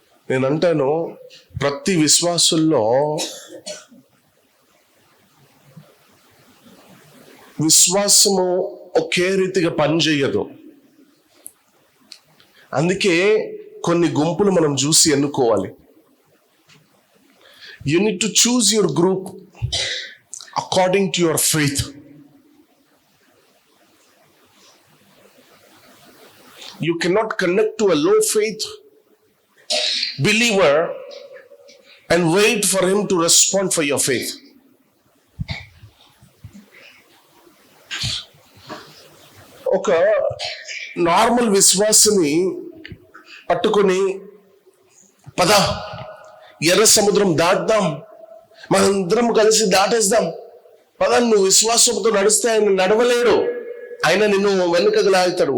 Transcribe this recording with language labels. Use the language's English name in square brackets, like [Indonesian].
[Telugu] నేను అంటాను, ప్రతి విశ్వాసుల్లో విశ్వాసము ఒకే రీతిగా పనిచేయదు. అందుకే కొన్ని గుంపులు మనం చూసి ఎన్నుకోవాలి. [English] You need to choose your group according to your faith. You cannot connect to a low faith believer and wait for him to respond for your faith. [Telugu] ఒక నార్మల్ విశ్వాసిని పట్టుకొని, పద ఎర్ర సముద్రం దాటుదాం, మనందరం కలిసి దాటేద్దాం, పద నువ్వు విశ్వాసంతో నడిస్తే ఆయన నడవలేడు, ఆయన నిన్ను వెనుకకు లాగుతాడు.